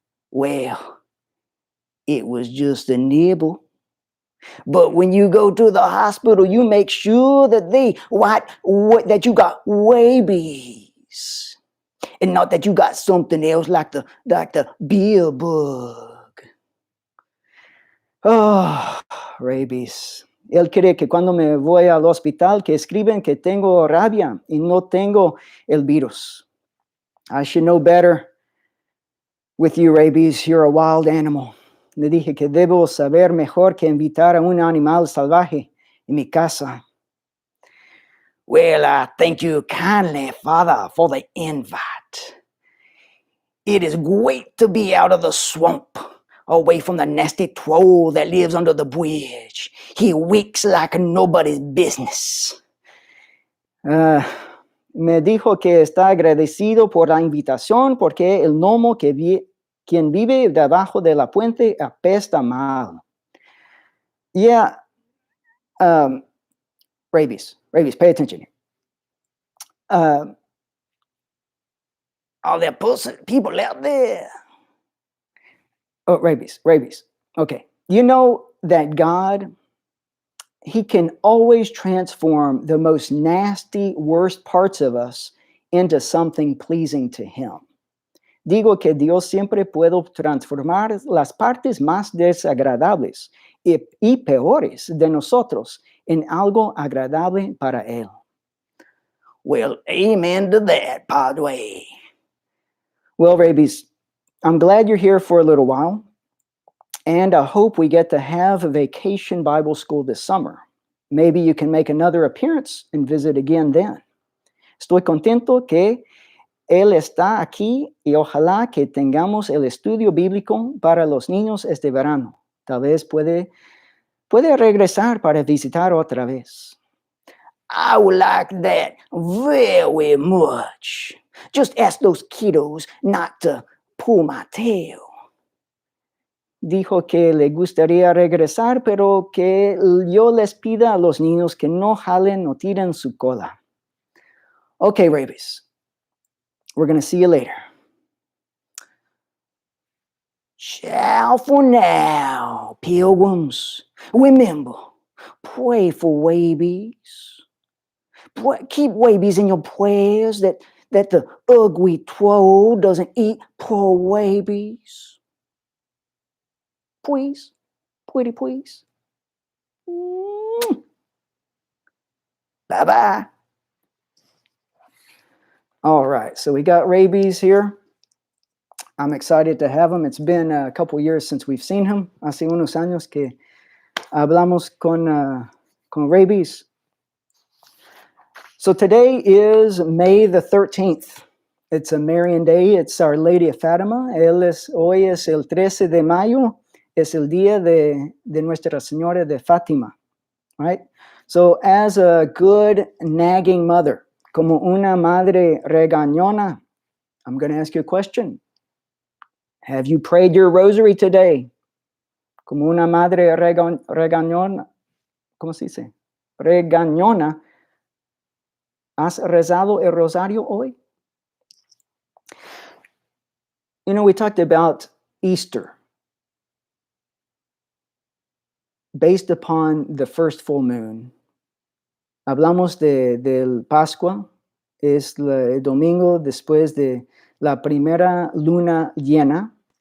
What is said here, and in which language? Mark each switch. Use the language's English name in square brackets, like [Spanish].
[English] Well, it was just a nibble. But when you go to the hospital, you make sure that that you got rabies, and not that you got something else like the beer bug. Oh, rabies. [Spanish] Él cree que cuando me voy al hospital que escriben que tengo rabia y no tengo el virus. [English] I should know better. With you, Rabies, you're a wild animal. [Spanish] Le dije que debo saber mejor que invitar a un animal salvaje en mi casa. [English] Well, I thank you kindly, Father, for the invite. It is great to be out of the swamp, away from the nasty troll that lives under the bridge. He reeks like nobody's business. [Spanish] Me dijo que está agradecido por la invitación porque el gnomo quien vive debajo de la puente apesta mal. [English] Yeah, Rabies, pay attention here. Are there people out there? Oh, Rabies. Okay, you know that God, He can always transform the most nasty, worst parts of us into something pleasing to Him. [Spanish] Digo que Dios siempre puede transformar las partes más desagradables y peores de nosotros en algo agradable para Él. [English] Well, amen to that, Padre. Well, Rabies, I'm glad you're here for a little while, and I hope we get to have a vacation Bible school this summer. Maybe you can make another appearance and visit again then. [Spanish] Estoy contento que Él está aquí y ojalá que tengamos el estudio bíblico para los niños este verano. Tal vez puede regresar para visitar otra vez. [English] I would like that very much. Just ask those kiddos not to pull my tail. [Spanish] Dijo que le gustaría regresar, pero que yo les pida a los niños que no jalen o tiren su cola. [English] Okay, Rabies. We're going to see you later. Ciao for now, pilgrims. Remember, pray for Rabies. Keep Rabies in your prayers that that the ugly troll doesn't eat poor rabies? Please, pretty please. Bye-bye. All right, so we got Rabies here. I'm excited to have him. It's been a couple years since we've seen him. [Spanish] Hace unos años que hablamos con Rabies. [English] So today is May the 13th. It's a Marian day. It's Our Lady of Fatima. [Spanish] Hoy es el 13 de mayo. Es el día de Nuestra Señora de Fátima. [English] Right? So as a good nagging mother, [Spanish] como una madre regañona, [English] I'm going to ask you a question. Have you prayed your rosary today? [Spanish] Como una madre regañona, ¿cómo se dice? Regañona, ¿has rezado el rosario hoy? [English] You know, we talked about Easter based upon the first full moon. [Spanish] Hablamos del Pascua, es el domingo después de la primera luna llena.